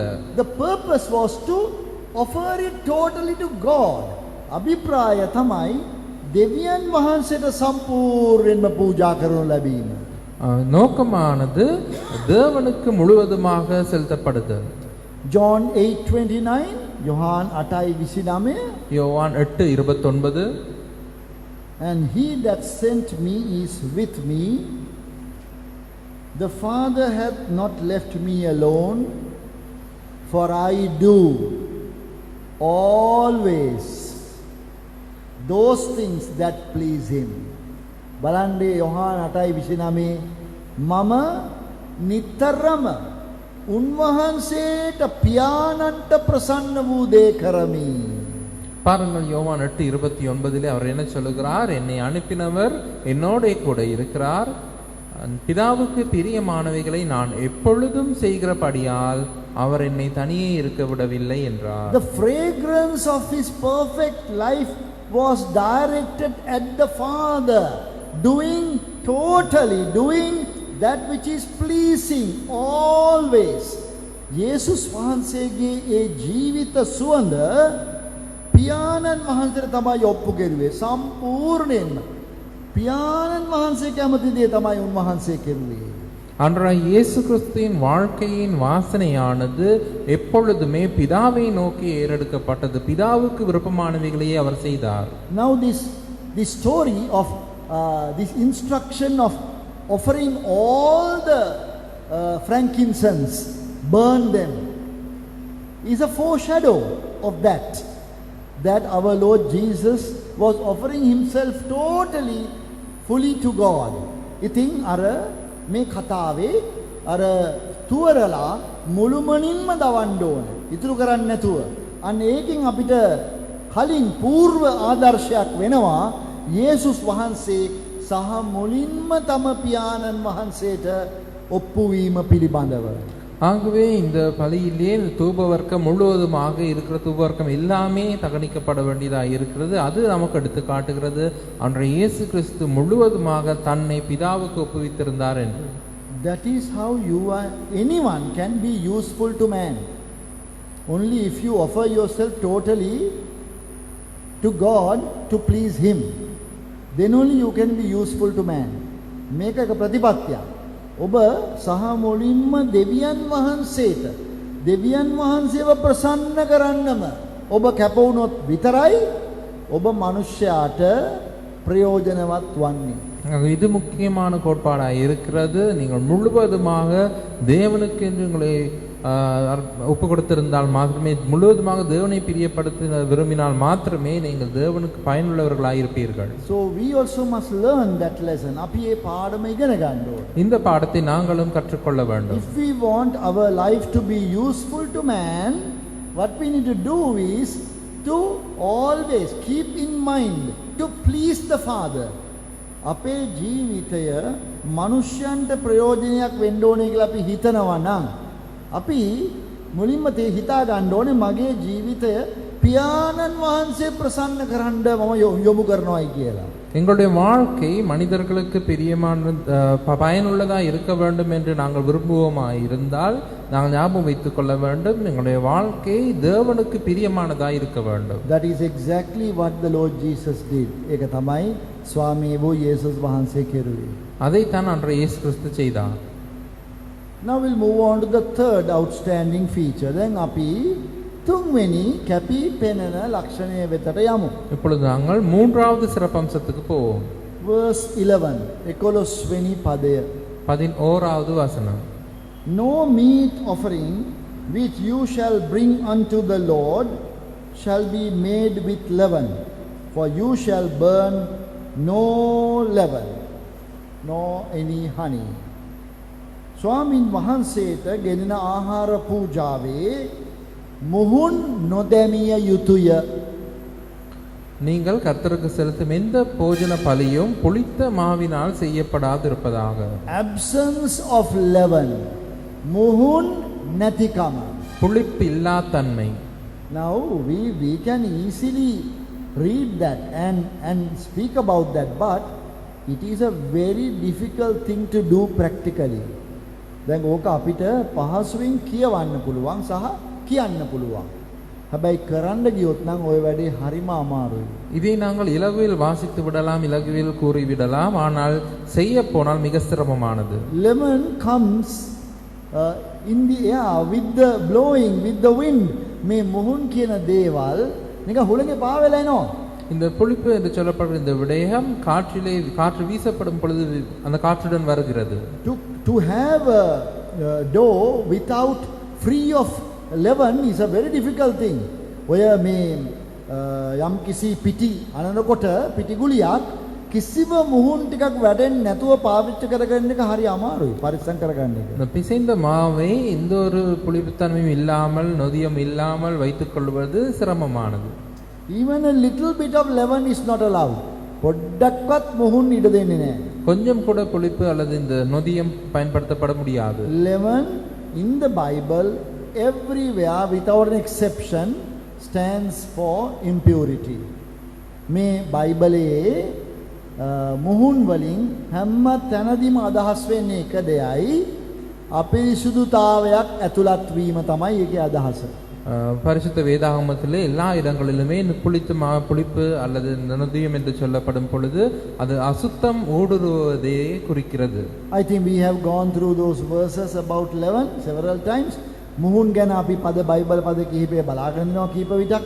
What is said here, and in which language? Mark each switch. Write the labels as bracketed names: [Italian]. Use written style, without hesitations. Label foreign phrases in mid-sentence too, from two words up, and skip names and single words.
[English] The purpose was to offer it totally to God. [Sinhala] අභිප්‍රාය තමයි දෙවියන් වහන්සේට සම්පූර්ණයෙන්ම පූජා කරනු ලැබීම. [Tamil] நோக்கமானது தேவனுக்கு முழுவதுமாக செலுத்தப்படுது. John 8:29, யோவான் 8:29. யோவான் 8:29. [English] And he that sent me is with me. The Father hath not left me alone, for I do always those things that please him. [Sinhala] බලන්නේ යොහාන් 8:29 මම නිතරම උන්වහන්සේට පියාණන්ට ප්‍රසන්න වූ දේ කරමි. [Tamil] பாருங்கள், யோவான் 8:29 அவர் என்ன சொல்லுகிறார்? என்னை அனுப்பினவர் என்னோட கூட இருக்கிறார், பிதாவுக்கு பிரியமானவைகளை நான் எப்பொழுதும் செய்கிறபடியால் அவர் என்னை தனியே இருக்க விடவில்லை என்றார். [English] The fragrance of his perfect life was directed at the Father, doing that which is pleasing always. [Sinhala] යේසුස් වහන්සේගේ ඒ ජීවිත සුවඳ පියාණන් වහන්සේට තමයි ඔප්පු කෙරුවේ සම්පූර්ණයෙන්ම. පියාණන් වහන්සේ කැමති දේ තමයි උන්වහන්සේ කෙරුවේ. [Tamil] அன்றைய இயேசு கிறிஸ்துவின் வாழ்க்கையின் வாசனையானது எப்பொழுதுமே பிதாவை நோக்கி ஏறெடுக்கப்பட்டது. பிதாவுக்கு விருப்பமானவைகளையே அவர் செய்தார். [English] Now this story of this instruction of offering all the frankincense, burn them, is a foreshadow of that our Lord Jesus was offering himself totally, fully to God. [Sinhala] ඉතින් අර මේ කතාවේ අර තුවරලා මුළුමනින්ම දවන්න ඕන. ඉතුරු කරන්නේ නැතුව. අන්න ඒකෙන් අපිට කලින් పూర్ව ආදර්ශයක් වෙනවා යේසුස් වහන්සේ සහ මුලින්ම තම පියාණන් වහන්සේට ඔප්පු වීම පිළිබඳව. [Tamil] ஆகவே இந்த பலியிலே தூபவர்க்கம் முழுவதுமாக இருக்கிற தூபவர்க்கம் எல்லாமே தகனிக்கப்பட வேண்டியதாக இருக்கிறது. அது நமக்கு எடுத்து காட்டுகிறது அன்றைய இயேசு கிறிஸ்து முழுவதுமாக தன்னை பிதாவுக்கு ஒப்புவித்திருந்தார் என்று. [English] That is how anyone can be useful to man. Only if you offer yourself totally to God to please him, then only you can be useful to man. [Sinhala] මේක එක ප්‍රතිපත්තියක්. ඔබ සහ මුලින්ම දෙවියන් වහන්සේව ප්‍රසන්න කරන්නම ඔබ කැප වුණොත් විතරයි ඔබ මනුෂ්‍යයාට ප්‍රයෝජනවත් වන්නේ. [Tamil] இது முக்கியமான கோட்பாடாக இருக்கிறது. நீங்கள் முழுவதுமாக தேவனுக்கு என்று உங்களை ஒப்பு கொடுத்திருந்தால் மாத்திரமே, முழுவதுமாக தேவனை பிரியப்படுத்த விரும்பினால் மாத்திரமே நீங்கள் தேவனுக்கு பயனுள்ளவர்களாக இருப்பீர்கள். [English] So we also must learn that lesson. [Sinhala] අපි මේ පාඩම ඉගෙන ගන්න ඕනේ. [Tamil] இந்த பாடத்தை நாங்களும் கற்றுக்கொள்ள வேண்டும். [English] If we want our life to be useful to man, what we need to do is to always keep in mind to please the Father. [Sinhala] අපේ ජීවිතය මනුෂ්‍යයන්ට ප්‍රයෝජනයක් වෙන්න ඕනේ කියලා අපි හිතනවා නම් අපි මුලින්ම තේ හිතා ගන්න ඕනේ මගේ ජීවිතය පියාණන් වහන්සේ ප්‍රසන්න කරන්න මම යොමු කරනවායි කියලා. [Tamil] எங்களுடைய வாழ்க்கை மனிதர்களுக்கு பிரியமான பயனுள்ளதாக இருக்க வேண்டும் என்று நாங்கள் விரும்புவோமாய் இருந்தால் நாங்கள் ஞாபகம் வைத்துக் கொள்ள வேண்டும், எங்களுடைய வாழ்க்கை தேவனுக்கு பிரியமானதாக இருக்க வேண்டும். [English] That is exactly what the Lord Jesus did. [Sinhala] ඒක තමයි ස්වාමී වූ යේසුස් වහන්සේ කෙරුවේ. [Tamil] அதைத்தான் அன்றைய இயேசு கிறிஸ்து செய்தார். [English] Now we'll move on to the third outstanding feature. [Sinhala] දැන් අපි තුන්වෙනි කැපී පෙනෙන ලක්ෂණය වෙතට යමු. [Tamil] இப்பொழுது நாங்கள் மூன்றாவது சிறப்பம்சத்துக்கு போவோம். [Sinhala] Verse 11 11වෙනි පදය. [Tamil] 11வது வசனம். [English] No meat offering which you shall bring unto the Lord shall be made with leaven, for you shall burn no leaven nor any honey. [Sinhala] ස්වාමින් වහන්සේට ගෙනෙන ආහාර පූජාවේ මුහුන් නොදැමිය යුතුය. [Tamil] நீங்கள் கர்த்தருக்கு செலுத்தும் எந்த போஜன பலியும் புளித்த மாவினால் செய்யப்படாதிருப்பதாக. [English] Absence of leaven, [Sinhala] முஹுன் නැතිකම. [Tamil] புளிப்பில்லா தன்மை. [English] Now we can easily read that and speak about that, but it is a very difficult thing to do practically. [Sinhala] දැන් ඕක අපිට පහසුවෙන් කියවන්න පුළුවන් සහ කියන්න පුළුවන්. හැබැයි කරන්න ගියොත් නම් ওই වැඩේ හරිම අමාරුයි. [Tamil] இதை நாங்கள் இலகுவில் வாசித்து விடலாம், இலகுவில் கூறி விடலாம், ஆனால் செய்ய போனால் மிக சிரமமானது. [English] Lemon comes in the air with the blowing with the wind. [Sinhala] මේ මුහුන් කියන දේවල් නිකන් හුලඟේ පාවෙලා එනවා. [Tamil] இந்த புளிப்பு என்று சொல்லப்படுற இந்த விடயம் காற்று வீசப்படும் பொழுது அந்த காற்றுடன் வருகிறது. [English] To have a dough without free of leaven is a very difficult thing. [Sinhala] ඔය මේ යම් කිසි පිටි අනනකොට පිටි ගුලියක් කිසිම මුහුන් ටිකක් වැඩෙන්නේ නැතුව පාවිච්චි කරගන්න එක හරි අමාරුයි. පරිස්සම් කරගන්න එක. [Tamil] இந்த பிசைந்த மாவை எந்த ஒரு புளிப்புத்தன்மையும் இல்லாமல் நொதியம் இல்லாமல் வைத்துக் கொள்வது சிரமமானது. [English] Even a little bit of leaven is not allowed. [Sinhala] පොඩ්ඩක්වත් මුහුන් ඉඩ දෙන්නේ නැහැ. [Tamil] கொஞ்சம் கூட புளிப்பு அல்லது இந்த நொதியம் பயன்படுத்தப்பட முடியாது. [English] Leaven in the Bible everywhere without an exception stands for impurity. [Sinhala] මේ බයිබලයේ මුහුන් වලින් හැම තැනදීම අදහස් වෙන්නේ එක දෙයයි, අපිරිසුදුතාවයක් ඇතුළත් වීම තමයි ඒකේ අදහස. [Tamil] பரிசுத்த வேதாகமத்திலே எல்லா இடங்களிலுமே புளிப்பு அல்லது நொதியம் என்று சொல்லப்படும் பொழுது அது அசுத்தம் ஊடுருவதை குறிக்கிறது. [English] I think we have gone through those verses about leaven several times. [Sinhala] මුහුන් ගැන අපි පද බයිබල් පද කිහිපය බලාගෙන ඉන්නවා කීප විටක්ම.